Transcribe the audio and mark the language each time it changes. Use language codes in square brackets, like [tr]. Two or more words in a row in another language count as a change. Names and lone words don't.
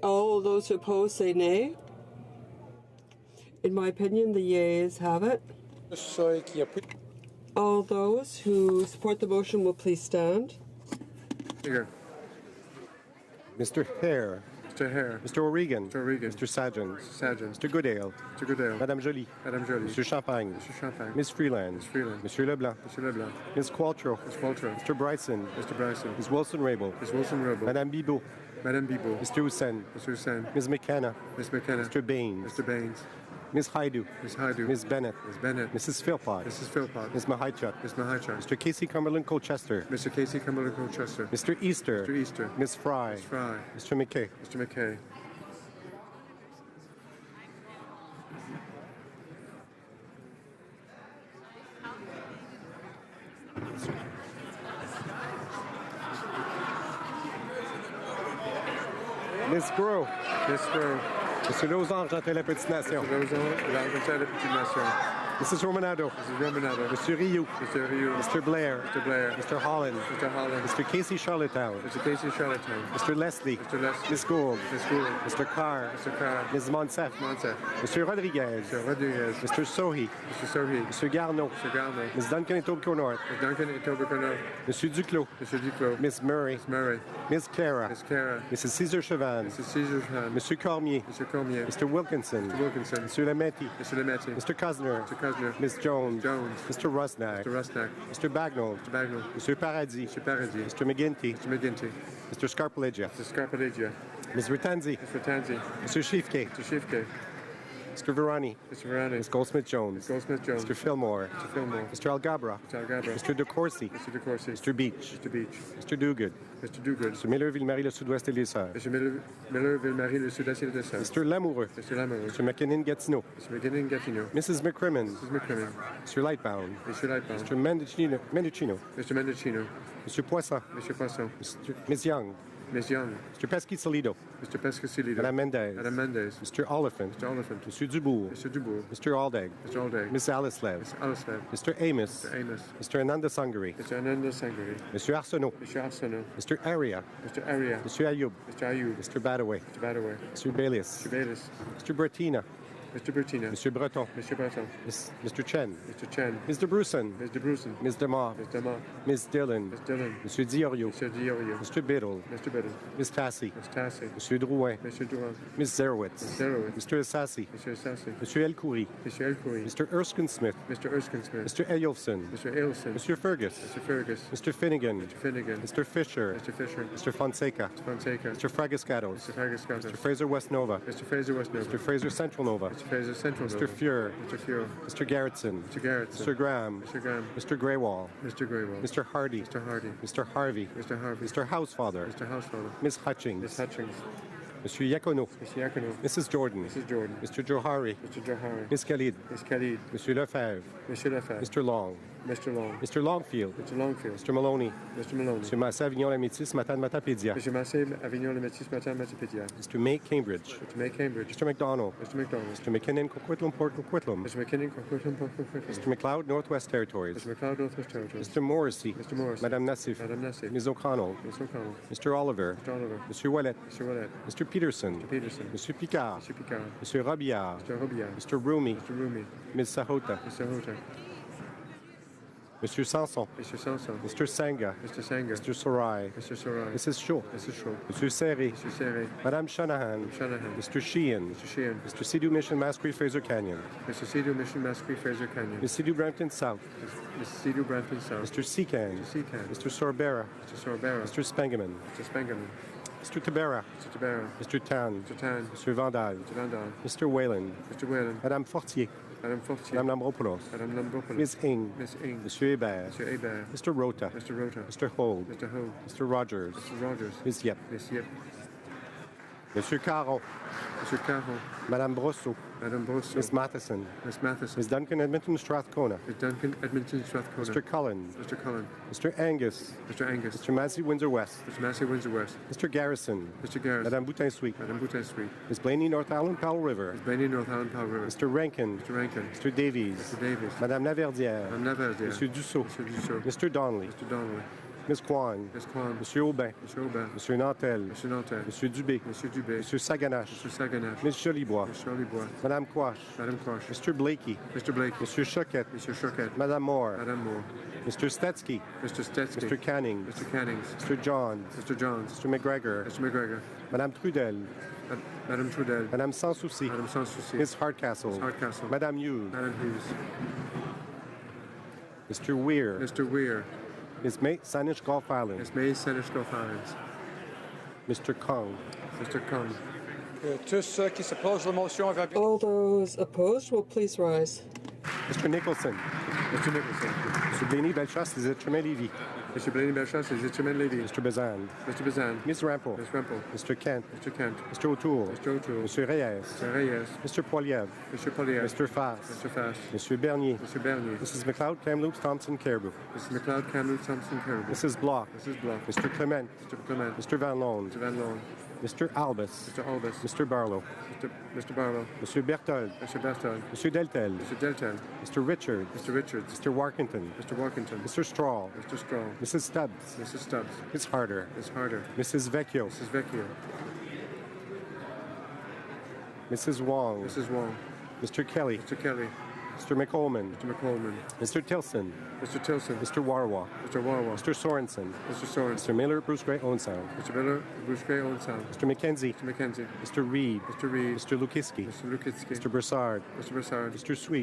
[en] All those who oppose say nay? In my opinion, the yeas have it. All those who support the motion will please stand. Speaker. Mr. Hare. Mr. Hare. Mr. O'Regan. Mr. O'Regan. Mr. Sajjan. Mr. Sajjan. Mr. Goodale. Mr. Goodale. Madame Joly. Madame Joly. Mr. Champagne. Mr. Champagne. Ms. Freeland. Ms. Freeland. Monsieur Leblanc. Mr. Leblanc. Ms. Qualtrough. Ms. Qualtrough. Mr. Bryson. Mr. Bryson. Ms. Wilson-Raybould. Ms. Wilson-Raybould. Madame Bibeau. Madame Bibeau. Mr. Hussain. Mr. Hussain. Ms. McKenna. Ms. McKenna. Mr. Baines. Mr. Baines. Ms. Haidu. Ms. Haidu. Ms. Bennett. Ms. Bennett. Mrs. Philpott. Mrs. Philpott. Ms. Mahichuk. Ms. Mahichuk. Mr. Casey Cumberland Colchester. Mr. Casey Cumberland Colchester. Mr. Easter. Mr. Easter. Ms. Fry. Ms. Fry. Mr. McKay. Mr. McKay. Ms. Groh. Ms. Groh. Mr. Lozange, [fr] j'entends la petite nation. [en] Mr. Lozange, la petite nation. Mrs. Romanado. Mrs. Romanado. Mr. Rioux. Mr. Rioux. Mr. Blair. Mr. Blair. Mr. Holland. Mr. Holland. Mr. Casey Charlottetown. Mr. Casey Charlottetown. Mr. Leslie. Mr. Leslie. Ms. Gould. Ms. Gould. Mr. Carr. Mr. Carr. Ms. Monsef. Monsef. Mr. Rodriguez. Mr. Rodriguez. Mr. Sohi. Mr. Sohi. Mr. Garneau. Mr. Garneau. Ms. Duncan et Tobe-North. Ms. Duncan et Tobe-North. Mr. Duclos. Mr. Duclos. Ms. Murray. Ms. Murray. Ms. Cara. Ms. Cara. Mrs. Cesar Chavan. Mrs. Cesar Chavan. Mr. Cormier. Mr. Cormier. Mr. Wilkinson. Mr. Wilkinson. Mr. Lametti. Mr. Lametti. Mr. Cosner. Mr. Cosner. Ms. Jones. Jones. Mr. Rusnak. Mr. Rusnak. Mr. Bagnall. Mr. Bagnall. Mr. Paradis. Mr. Paradis. Mr. McGinty. Mr. McGinty. Mr. Scarpalegia. Mr. Scarpalegia. Ms. Ratanzi. Mr. Tanzi. Mr. Schiefke. Mr. Schiefke. Mr. Virani. Mr. Virani. Ms. Goldsmith-Jones. Ms. Goldsmith-Jones. Mr. Fillmore. Mr. Fillmore. Mr. Algabra. Mr. Algabra. Mr. DeCourcy. Mr. DeCourcy. Mr. Beach. Mr. Beach. Mr. Duguid. Mr. Duguid. Mr. Miller, Ville-Marie, le Sud-Ouest et les Sœurs. Mr. Miller, Ville-Marie, le Sud-Est et les Sœurs. Mr. Lamoureux. Mr. Lamoureux. Mr. McKinnon, Gatineau. Mr. McKinnon, Gatineau. Mrs. McCrimmon. Mrs. McCrimmon. Mr. Lightbound. Mr. Lightbound. Mr. Mendicino. Mr. Mendicino. Mr. Poisson. Mr. Poisson. Ms. Young. Ms. Young. Mr. Pesky-Salido. Mr. Pescasilido. Madame Mendez. Madame Mendez. Mr. Oliphant. Mr. Oliphant. Mr. Dubourg. Mr. Dubourg. Mr. Aldag. Mr. Aldag. Ms. Alislev. Mr. Alislev. Mr. Amos. Mr. Amos. Mr. Ananda Sangari. Mr. Ananda Sangari. Mr. Arsenault. Mr. Arsenault. Mr. Aria. Mr. Aria. Mr. Ayoub. Mr. Ayoub. Mr. Badaway. Mr. Badaway. Mr. Bayliss. Mr. Bayliss. Mr. Bertina. Mr. Bertina. Mr. Breton. Mr. Breton. Mr. Chen. Mr. Chen. Mr. Bruson. Mr. Bruson. Ms. DeMar. Ms. Demar. Ms. Dillon. Ms. Dillon. Mr. Diorio. Mr. Diorio. Mr. Biddle. Mr. Biddle. Ms. Tassi. Ms. Tassi. Mr. Drouin. Mr. Durand. Ms. Zerowitz. Ms. Zerowitz. Mr. Assassi. Mr. Assassi. Mr. El Khoury. Mr. El Khoury. Mr. Erskine Smith. Mr. Erskine Smith. Mr. Eyolfson. Mr. Ailson. Mr. Fergus. Mr. Fergus. Mr. Finnegan. Mr. Finnegan. Mr. Fisher. Mr. Fisher. Mr. Fonseca. Mr. Fonseca. Mr. Fragascatos. Mr. Fragascatos. Mr. Fraser West Nova. Mr. Fraser West Nova. Mr. Fraser Central Nova. Mr. Fraser Central Mr. Nova. Fuhr. Mr. Fuhr. Mr. Garrettson. Mr. Garrettson. Mr. Graham. Mr. Graham. Mr. Greywall. Mr. Greywall. Mr. Hardy. Mr. Hardy. Mr. Harvey. Mr. Harvey. Mr. Housefather. Mr. Housefather. Ms. Hutchings. Ms. Hutchings. Mr. Yacono. Mr. Yacono. Mrs. Jordan. Mrs. Jordan. Mr. Johari. Mr. Johari. Ms. Khalid. Ms. Khalid. Mr. Lefebvre. Mr. Lefebvre. Mr. Long. Mr. Long. Mr. Longfield. Mr. Longfield. Mr. Maloney. Mr. Maloney. Mr. Massé Avignon La Métis, Matan Matapédia. Mr. Massé Avignon Le Métis Matin Matipédia. Mr. May Cambridge. Mr. May Cambridge. Mr. McDonald. Mr. McDonald. Mr. McKinnon Coquitlam Port Coquitlam. Mr. McKinnon Coquitlam Port Coquitlam. Mr. McLeod Northwest Territories. Mr. McLeod Northwest Territories. Mr. Morrissey. Mr. Morrissey. Madame Nassif. Madame Nassif. Ms. O'Connell. Ms. O'Connell. Mr. Oliver. Mr. Oliver. Mr. Wallet. Mr. Wallet. Mr. Peterson. Mr. Peterson. Mr. Picard. Mr. Picard. Mr. Robillard. Mr. Robillard. Mr. Rumi. Mr. Rumi. Ms. Sahota. Mr. Hota. Mr. Sanson. Mr. Sanson. Mr. Sanga. Mr. Sanger. Mr. Sorai. Mr. Sorai. Mrs. Shaw. Mrs. Shaw. Mr. Serré. Mr. Serré. Madame Shanahan. Shanahan. Mr. Sheehan. Mr. Sheehan. Mr. Sidhu Mission Mass Creek Fraser Canyon. Mr. Sidhu Mission Massacre Fraser Canyon. Ms. Sidhu Brampton South. Mr. Sidhu Brampton South. Mr. Seacan. Mr. Seacan. Mr. Sorbera. Mr. Sorbera. Mr. Spengeman. Mr. Spengeman. Mr. Tabera. Mr. Tabera. Mr. Tan. Mr. Tan. Mr. Vandal. Mr. Vandal. Mr. Whalen. Mr. Whalen. Madame Fortier. Madame Fortier. Madame Lambropoulos. Madame Lambropoulos. Ms. Ing. Miss Ing. Monsieur Hébert. Mr. Hebert. Mr. Rota. Mr. Rota. Mr. Holt. Mr. Hogue. Mr. Rogers. Mr. Rogers. Ms. Yep. Miss Yip. Monsieur Caron. Mr. Caron. Madame Brosseau. Madame Brosso. Miss Matheson. Miss Matheson. Ms. Duncan Edmonton Strathcona. Miss Duncan Edmonton Strathcona. Mr. Cullen. Mr. Cullen. Mr. Angus. Mr. Angus. Mr. Massey Windsor West. Mr. Massey Windsor West. Mr. Garrison. Mr. Garrison. Madame Boutin Sweet. Madame Boutin Street. Ms. Blaney North Island Powell River. Miss Blaney North Island Powell River. Mr. Rankin. Mr. Rankin. Mr. Davies. Mr. Davis. Madame Laverdière. Madame Laverdière. Monsieur Dussault. Mr. Dussault. Mr. Donnelly. Mr. Donnelly. Ms. Kwan. Ms. Kwan. Monsieur Aubin. Monsieur Aubin. Monsieur Nantel. Monsieur Nantel. Monsieur Dubé. Monsieur Dubé. Monsieur Saganache. Monsieur Saganache. Ms. Jolibois. Ms. Jolibois. Madame Quash. Madame Quash. Mr. Blakey. Mr. Blake. Monsieur Choquette. Monsieur Choquette. Madame Moore. Madame Moore. Mr. Stetsky. Mr. Stetsky. Mr. Canning. Mr. Cannings. Mr. Johns. Mr. Johns. Mr. McGregor. Mr. McGregor. Madame Trudel. Madame Trudel. Madame Sans Souci. Madame Sans Souci. Ms. Hardcastle. Ms. Hardcastle. Madame Hughes. Madame Hughes. Mr. Weir. Mr. Weir. Ms. May Saanich Gulf Islands. Ms. May Saanich Gulf Islands. Mr. Kong. Mr. Kong. [fr] Tous ceux qui s'opposent à la motion avec... [en] All those opposed will please rise. Mr. Nicholson. Mr. Nicholson. Mr. Blaney Belchasse, les Etchemin Lévy. Mr. Blaney Belchasse, les Etchemin Lévy. Mr. Bazan. Mr. Bazan. Ms. Rampel. Ms. Rampel. Mr. Kent. Mr. Kent. Mr. O'Toole. Mr. O'Toole. Mr. Reyes. Mr. Reyes. Mr. Poiliev. Mr. Poliev. Mr. Fass. Mr. Fass. Mr. Bernier. Mr. Bernier. Mrs. McLeod, Kamloops, Thompson, Caribou. Mrs. McLeod, Kamloops, Thompson, Caribou. Mrs. Block. Mrs. Block. Mr. Clement. Mr. Clement. Mr. Van Loan. Mr. Van Loan. Mr. Albus. Mr. Albus. Mr. Barlow. Mr. Barlow. Mr. Berthold. Mr. Berthold. Mr. Deltel. Mr. Deltel. Mr. Richard. Mr. Richards. Mr. Warkington. Mr. Warkington. Mr. Strahl. Mr. Strahl. Mrs. Stubbs. Mrs. Stubbs. Ms. Harder. Ms. Harder. Mrs. Vecchio. Mrs. Vecchio. Mrs. Wong. Mrs. Wong. Mr. Kelly. Mr. Kelly. Mr. McColman. Mr. McColman. Mr. Tilson. Mr. Tilson. Mr. Warwa. Mr. Warwa. Mr. Sorensen. Mr. Sorensen. Mr. Miller, Bruce Gray, Owen Sound. Mr. Miller, Bruce Gray, Owen Sound. Mr. McKenzie. Mr. McKenzie. Mr. Reed. Mr. Reed. Mr. Lukiski. Mr. Lukitsky. Mr. Broussard. Mr. Broussard. Mr. Sweet.